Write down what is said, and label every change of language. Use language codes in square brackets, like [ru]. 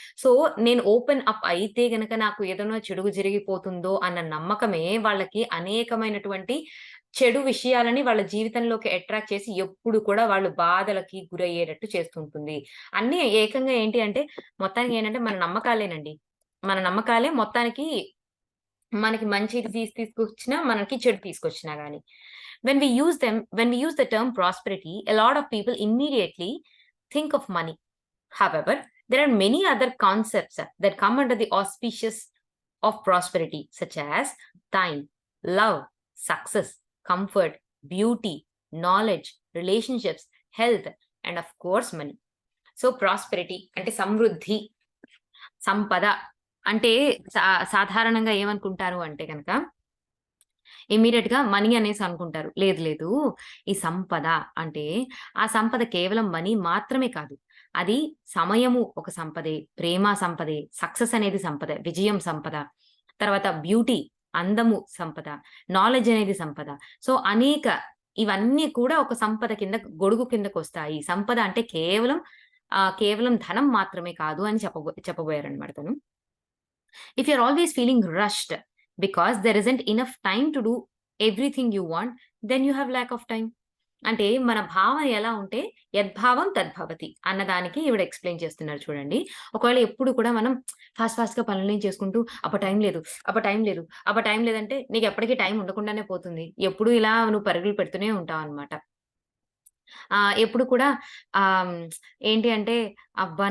[te] So, నేను open up అయితే గనక నాకు ఏదైనా చెడు జరిగిపోతుందో అన్న నమ్మకమే వాళ్ళకి అనేకమైనటువంటి చెడు విషయాలని వాళ్ళ జీవితంలోకి అట్రాక్ట్ చేసి ఎప్పుడు కూడా వాళ్ళు బాధలకి గురయ్యేటట్టు చేస్తుంటుంది. అన్నీ ఏకంగా ఏంటి అంటే, మొత్తానికి ఏంటంటే మన నమ్మకాలేనండి. మన నమ్మకాలే మొత్తానికి మనకి మంచిది తీసుకొచ్చినా, మనకి చెడు తీసుకొచ్చినా గాని. [en] When we use the term prosperity, a lot of people immediately think of money. However, there are many other concepts that come under the auspicious of prosperity, such as time, love, success, comfort, beauty, knowledge, relationships, health, and of course, money. So, prosperity [te] అంటే సమృద్ధి, సంపద అంటే సాధారణంగా ఏమనుకుంటారు అంటే గనక ఇమ్మీడియేట్‌గా money అనేసి అనుకుంటారు. లేదు లేదు. ఈ సంపద అంటే ఆ సంపద కేవలం మనీ మాత్రమే కాదు. అది సమయము ఒక సంపదే, ప్రేమ సంపదే, సక్సెస్ అనేది సంపదే, విజయం సంపద. తర్వాత బ్యూటీ అందము సంపద, నాలెడ్జ్ అనేది సంపద. సో, ఇవన్నీ కూడా ఒక సంపద కింద గొడుగు కిందకొస్తాయి. సంపద అంటే కేవలం ధనం మాత్రమే కాదు అని చెప్పబోయారనమాట తను. [en] If you're always feeling rushed because there isn't enough time to do everything you want, then you have lack of time. [te] అంటే మన భావన ఎలా ఉంటే యద్భావం తద్భవతి అన్నదానికి ఈవిడ ఎక్స్‌ప్లెయిన్ చేస్తున్నారు చూడండి. ఒకవేళ ఎప్పుడు కూడా మనం ఫాస్ట్‌గా పనులన్నీ చేసుకుంటూ టైం లేదు, టైం లేదు, టైం లేదంటే నీకెప్పటికి టైం ఉండకుండానే పోతుంది. ఎప్పుడు ఇలా నువ్వు పరుగులు పెడుతూనే ఉంటావన్నమాట. ఎప్పుడు కూడా ఆహ్, హ్మ్, ఏంటి అంటే, అబ్బా!